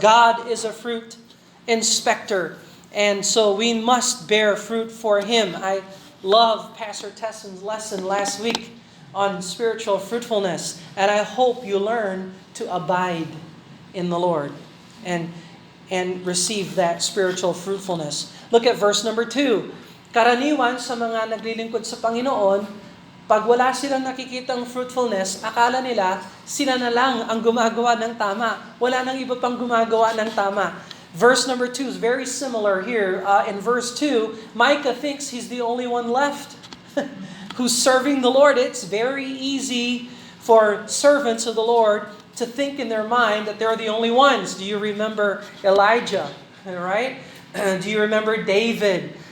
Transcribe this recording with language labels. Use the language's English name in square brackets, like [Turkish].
[English] God is a fruit inspector, and so we must bear fruit for Him. I love Pastor Tesson's lesson last week on spiritual fruitfulness, and I hope you learn to abide in the Lord and receive that spiritual fruitfulness. Look at verse number 2. [Filipino] Karaniwan sa mga naglilingkod sa Panginoon, pag wala silang nakikitang fruitfulness, akala nila sila na lang ang gumagawa ng tama. Wala nang iba pang gumagawa ng tama. [English] Verse number 2 is very similar here. In verse 2, Micah thinks he's the only one left who's serving the Lord. It's very easy for servants of the Lord to think in their mind that they're the only ones. Do you remember Elijah, right? Do you remember David?